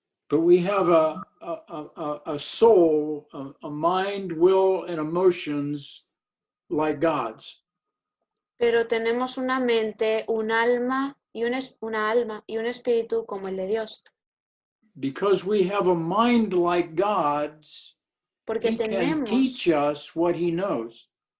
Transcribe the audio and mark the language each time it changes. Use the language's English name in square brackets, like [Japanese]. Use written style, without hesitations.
[English] But we have a soul, a mind, will, and emotions like God's. [Spanish] Pero tenemos una mente, un alma y un espíritu como el de Dios. [English] Because we have a mind like God's, [Spanish] Porque [English] he can teach us what he knows.